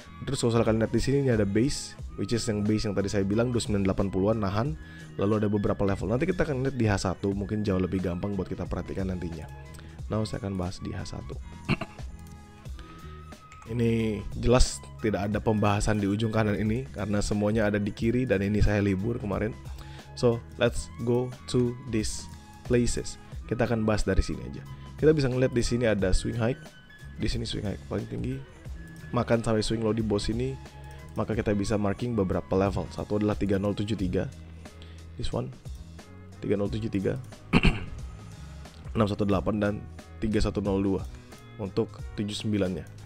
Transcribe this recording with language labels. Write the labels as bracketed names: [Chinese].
[Indonesian] Terus kalau kalian lihat di sini ini ada base, [English] which is [Indonesian] yang base yang tadi saya bilang 2980-an nahan, lalu ada beberapa level. Nanti kita akan lihat di H1, mungkin jauh lebih gampang buat kita perhatikan nantinya. Nah, saya akan bahas di H1. Ini jelas tidak ada pembahasan di ujung kanan ini karena semuanya ada di kiri dan ini saya libur kemarin. [English] So, let's go to these places. [Indonesian] Kita akan bahas dari sini aja. Kita bisa ngeliat di sini ada swing high. Di sini swing high paling tinggi. Makan sampai swing low di bawah sini. Maka kita bisa marking beberapa level. Satu adalah 3073. [English] This one [Indonesian] 3073 618 dan 3102 untuk 79-nya.